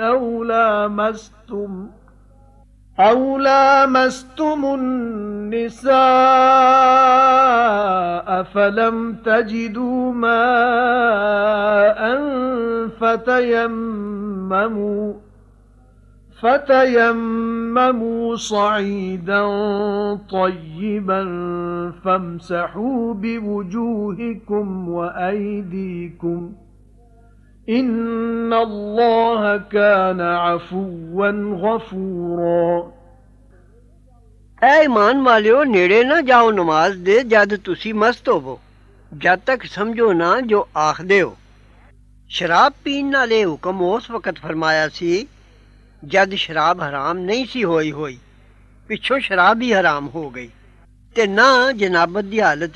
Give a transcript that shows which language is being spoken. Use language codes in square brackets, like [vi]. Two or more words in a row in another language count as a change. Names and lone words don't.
[ar] أَوْ لَامَسْتُمُ النِّسَاءَ فَلَمْ تَجِدُوا مَاءً فتيمموا صعيدا طيبا فامسحوا بوجوهكم وأيديكم إِنَّ اللَّهَ كَانَ عَفُوًّا غَفُورًا [pa] ਐ ਈਮਾਨ ਵਾਲਿਓ ਨੇੜੇ ਨਾ ਜਾਓ ਨਮਾਜ਼ ਦੇ ਜਦ ਤੁਸੀਂ ਮਸਤ ਹੋਵੋ ਜਦ ਤੱਕ ਸਮਝੋ ਨਾ ਜੋ ਆਖਦੇ ਹੋ ਸ਼ਰਾਬ ਪੀਣ ਨਾਲੇ ਹੁਕਮ ਉਸ ਵਕਤ ਫਰਮਾਇਆ ਸੀ ਜਦ ਸ਼ਰਾਬ ਹਰਾਮ ਨਹੀਂ ਸੀ ਹੋਈ ਪਿੱਛੋਂ ਸ਼ਰਾਬ ਹੀ ਹਰਾਮ ਹੋ ਗਈ ਤੇ ਨਾ ਜਨਾਬਤ ਦੀ ਹਾਲਤ